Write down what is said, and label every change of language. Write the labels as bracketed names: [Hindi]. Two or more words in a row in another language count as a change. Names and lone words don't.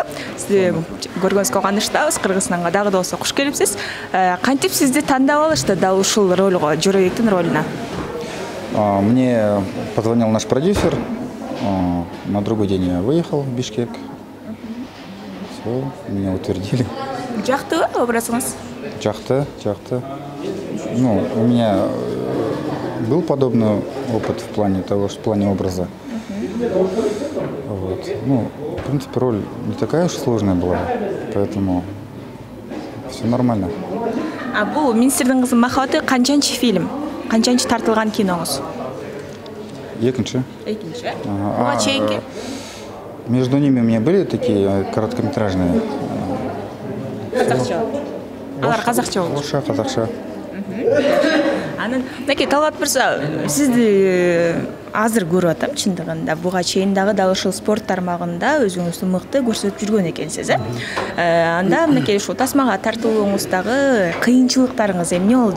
[Kyrgyz] Сизди көргөнүзгө кубанычтабыз. Кыргызстанга дагы да болсо куш келипсиз. Кантип сизди тандап алышты дал ушул ролго, Жорабектин ролуна? [Russian] Мне позвонил наш продюсер. На другой день я выехал в Бишкек. Все, меня утвердили. [Kyrgyz] Жактыбы образыңыз? Жакты. [Russian] Ну, у меня был подобный опыт в плане того, что в плане образа. Вот. Ну, в принципе, роль не такая уж сложная была, поэтому все нормально. [Kyrgyz] А бул Министрдин кызы махабаты канчанчы фильм? Канчанчы тартылган киноңуз? Экинчи. Буга чейинки? [Russian] Между ними у меня были такие короткометражные. [Kyrgyz] Казакча. Алар казакча болду. Казакча. Анан мынакей Талгат мырза, сизди азыр көрүп атам чындыгында. Буга чейин дагы ушул спорт тармагында өзүңүздү мыкты көрсөтүп жүргөн экенсиз, Анда мынакей ушул тасмага тартылууңуздагы кыйынчылыктарыңыз эмне болду?